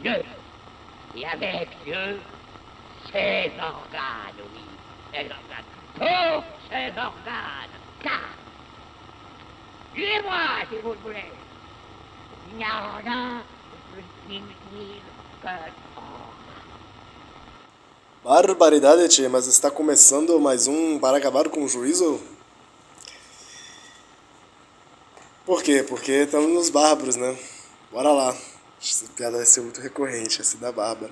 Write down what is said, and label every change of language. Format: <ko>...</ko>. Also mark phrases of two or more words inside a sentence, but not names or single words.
<fr>Dieu, et avec Dieu, ses organes, oui, ses organes, tous ses organes, car, tuez-moi si vous le voulez, il n'y a rien de plus inutile que</fr> <pt>Barbaridade, tia, mas está começando mais um Para Acabar com o Juízo? Por quê? Porque estamos nos bárbaros, né? Bora lá. Essa piada vai ser muito recorrente, essa da Bárbara.</pt>